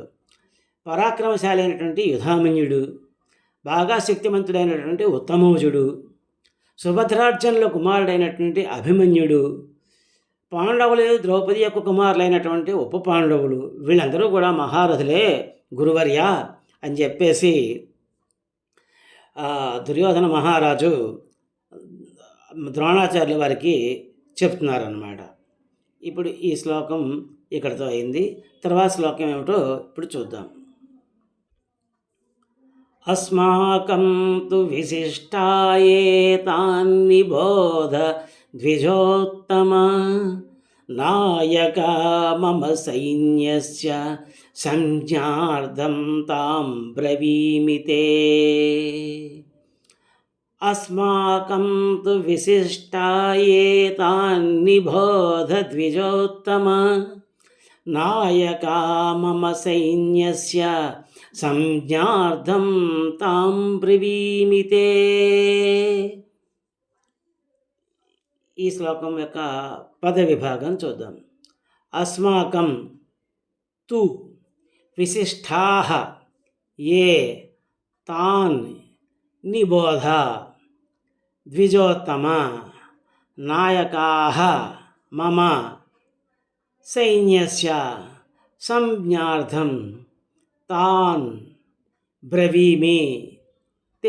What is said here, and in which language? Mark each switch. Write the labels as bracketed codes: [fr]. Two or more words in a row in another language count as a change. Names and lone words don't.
[te] పరాక్రమశాలి అయినటువంటి యుధామన్యుడు, బాగా శక్తిమంతుడైనటువంటి ఉత్తమౌజుడు, సుభద్రార్జునుల కుమారుడైనటువంటి అభిమన్యుడు, పాండవులు ద్రౌపది యొక్క కుమారులైనటువంటి ఉప పాండవులు, వీళ్ళందరూ కూడా మహారథులే గురువర్య అని చెప్పేసి దుర్యోధన మహారాజు ద్రోణాచార్యుల వారికి చెప్తున్నారన్నమాట. ఇప్పుడు ఈ శ్లోకం ఇక్కడితో అయింది. తర్వాత శ్లోకం ఏమిటో ఇప్పుడు చూద్దాం. [sa] अस्माकं तु विशिष्टायेतान्निबोध द्विजोत्तम नायका मम सैन्यस्य संज्ञार्थं तां ब्रवीमि ते। अस्माकं तु विशिष्टायेतान्निबोध द्विजोत्तम नायका मम सैन्यस्य సంజ్ఞార్థం తాం బ్రవీమి తే. [te] ఈ శ్లోకం యొక్క పద విభాగం చూద్దాం. [sa] అస్మాకం తు విశిష్టాః ఏ తాన్ నిబోధ ద్విజోత్తమ నాయకాః మమ సైన్యస్య సంజ్ఞార్థం తాన్ బ్రవీమి తే.